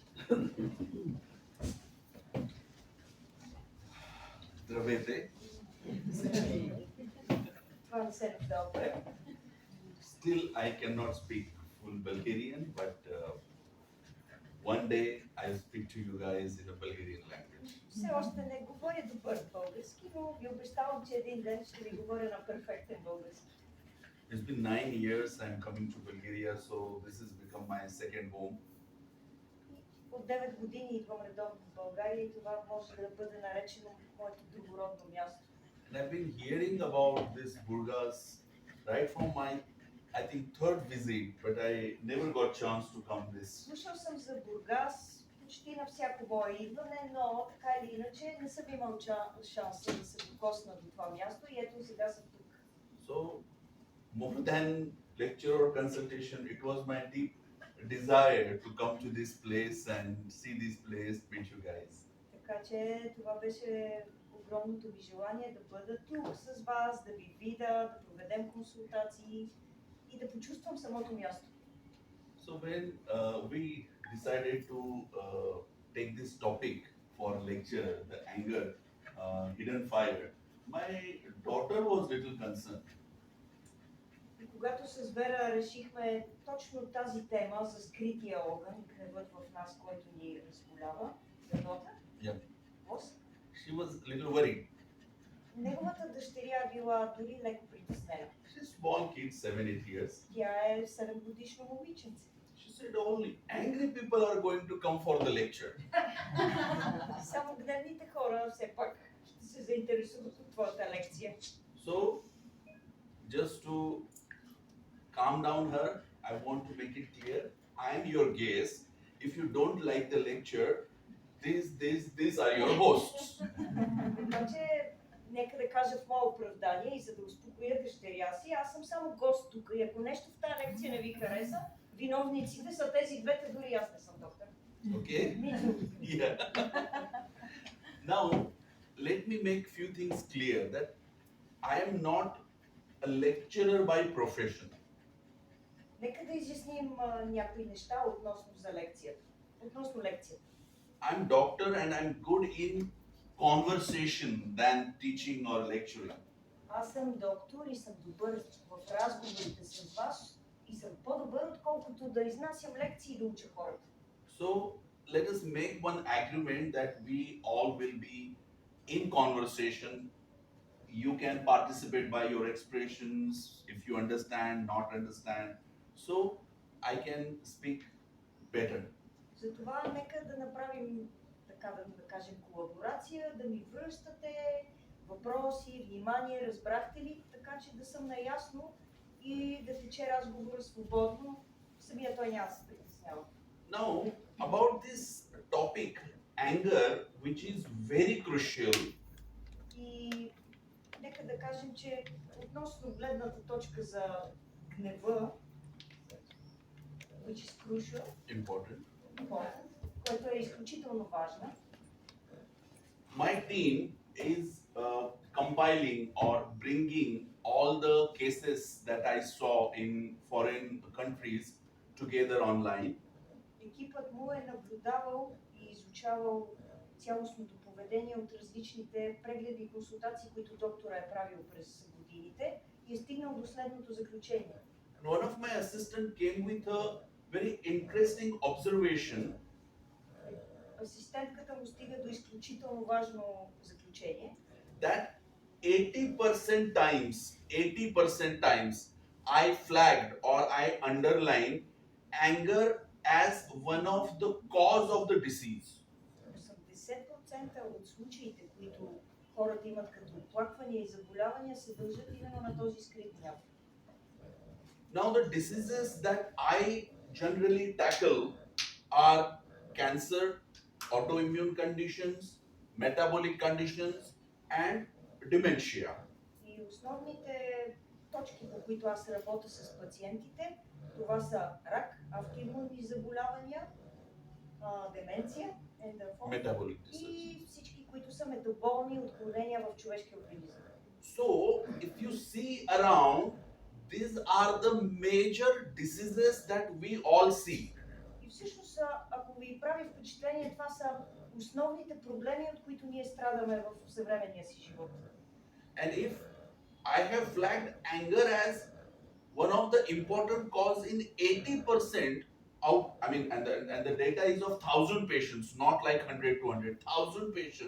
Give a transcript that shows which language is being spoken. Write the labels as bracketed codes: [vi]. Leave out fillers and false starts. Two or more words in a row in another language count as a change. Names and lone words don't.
[bg] Здравейте. [en] Still, I cannot speak full Bulgarian, but one day I'll speak to you guys in a Bulgarian language. [bg] Все още не говоря добър български, но ви обещавам, че един ден ще ви говоря на перфектен български. [en] It's been 9 years I'm coming to Bulgaria, so this has become my second home. [bg] От 9 години идвам редовно в България и това може да бъде наречено моето другородно място. [en] And I've been hearing about this Burgas right from my, I think, third visit, but I never got chance to come this. [bg] Слушал съм за Бургас почти на всяко мое идване, но така или иначе не съм имал шанса да се докосна до това място и ето сега съм тук. [en] So, more than lecture or consultation, it was my deep desire to come to this place and see this place, meet you guys. [bg] Така че това беше огромното ми желание да бъда тук с вас, да ви видя, да проведем консултации и да почувствам самото място. [en] So when we decided to take this topic for lecture, the anger, hidden fire, my daughter was little concerned. [bg] И когато с Вера решихме точно тази тема за скрития огън, гневът в нас, който ни разболява, [en] Yeah. Was? She was a little worried. [bg] Неговата дъщеря била дори леко притеснена. [en] She's a small kid, 7-8 years. [bg] Тя е 7-годишно момиченце. [en] She said only angry people are going to come for the lecture. [bg] Само гневните хора все пак ще се заинтересуват от твоята лекция. [en] So, just to calm down her, I want to make it clear, I am your guest. If you don't like the lecture, these are your hosts. [bg] Така че, нека да кажа в мое оправдание и за да успокоя дъщеря си, аз съм само гост тук и ако нещо в тази лекция не ви хареса, виновниците са тези двете, дори аз не съм доктор. [en] Okay? Yeah. Now, let me make few things clear that I am not a lecturer by profession. [bg] Нека да изясним някои неща относно лекцията. [en] I'm doctor and I'm good in conversation than teaching or lecturing. [bg] Аз съм доктор и съм добър в разговорите с вас и съм по-добър, отколкото да изнасям лекции и да уча хората. [en] So let us make one agreement that we all will be in conversation. You can participate by your expressions if you understand, not understand. So I can speak better. [bg] Затова нека да направим така да кажем колаборация, да ми връщате въпроси, внимание, разбрахте ли, така че да съм наясно и да тече разговора свободно. Самия той няма да се притеснява. [en] Now, about this topic, anger, which is very crucial. [bg] И нека да кажем, че относно гледната точка за гнева, [en] which is crucial, Important. [bg] което е изключително важна. [en] My team is compiling or bringing all the cases that I saw in foreign countries together online. [bg] Екипът му е наблюдавал и изучавал цялостното поведение от различните прегледи и консултации, които доктора е правил през годините и е стигнал до следното заключение. [en] And one of my assistant came with a very interesting observation. [bg] Асистентката му стига до изключително важно заключение. [en] That 80% times I flagged or I underlined anger as one of the cause of the disease. [bg] 80% от случаите, които хората имат като оплаквания и заболявания, се дължат именно на този скрит гняв. [en] Now the diseases that I generally tackle are cancer, autoimmune conditions, metabolic conditions and dementia. [bg] И основните точки, по които аз работя с пациентите, това са рак, автоимунни заболявания, деменция, [en] Metabolic disease. [bg] и всички, които са метаболни отклонения в човешкия организъм. [en] So, if you see around, these are the major diseases that we all see. [bg] И всъщност, ако ви прави впечатление, това са основните проблеми, от които ние страдаме в съвременния си живот. [en] And if I have flagged anger as one of the important cause in 80% of, and the data is of 1,000 patients, not like 100, 200, 1,000 patients.